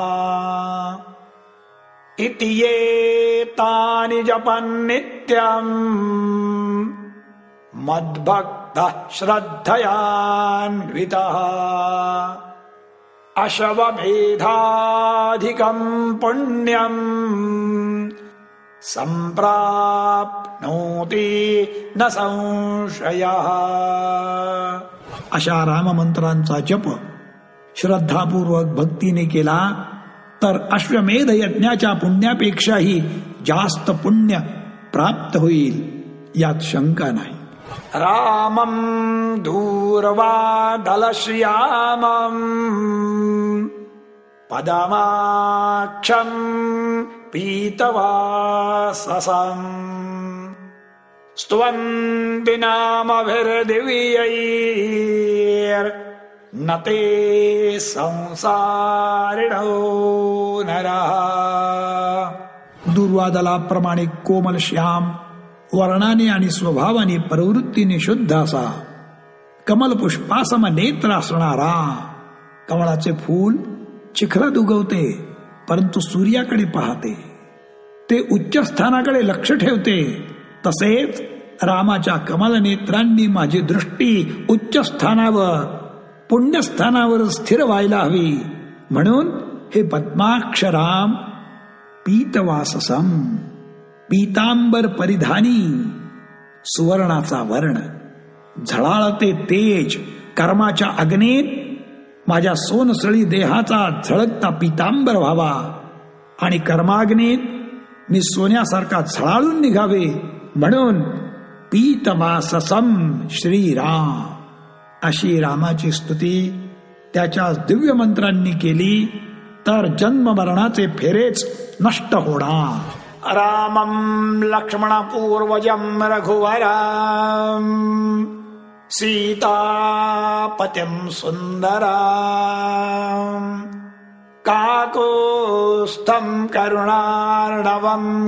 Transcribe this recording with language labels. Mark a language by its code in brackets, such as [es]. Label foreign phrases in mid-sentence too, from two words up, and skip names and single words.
[sa] इति ये तानि जपन् नित्यम् मद्भक्तः श्रद्धयान्वितः अशवमेधाधिकम् पुण्यम् संप्राप्नोति न संशयः. [mr] अशा राममंत्रांचा जप श्रद्धापूर्वक भक्तीने केला तर अश्वमेध यज्ञाच्या पुण्यापेक्षाही जास्त पुण्य प्राप्त होईल, यात शंका नाही. [sa] रामं दूर्वादलश्यामं पदमाक्षं पीतवाससं स्तुवन्ति नामभिर्दिव्यैर्न ते संसारिणो नरः. [mr] दुर्वादलाप्रमाणे कोमल श्याम, वर्णाने आणि स्वभावाने प्रवृत्तीने शुद्ध असा, कमल पुष्पासम नेत्र असणारा. कमळाचे फूल चिखलात उगवते परंतु सूर्याकडे पाहते, ते उच्च स्थानाकडे लक्ष ठेवते. तसेच रामाच्या कमल नेत्रांनी माझी दृष्टी उच्च स्थानावर, पुण्यस्थानावर स्थिर व्हायला हवी. म्हणून हे पद्माक्ष राम पीतवाससम, पीतांबर परिधानी, सुवर्णाचा वर्ण, झळाळते तेज, कर्माच्या अग्नीत माझ्या सोनसळी देहाचा झळकता पीतांबर व्हावा आणि कर्माग्नीत मी सोन्यासारखा झळाळून निघावे. म्हणून पीतवाससम श्रीराम. अशी रामाची स्तुती त्याच्या दिव्य मंत्रांनी केली तर जन्म मरणाचे फेरेच नष्ट होणार. [sa] रामं लक्ष्मण पूर्वजं रघुवरं सीतापतिं सुन्दरं काकुत्स्थं करुणार्णवं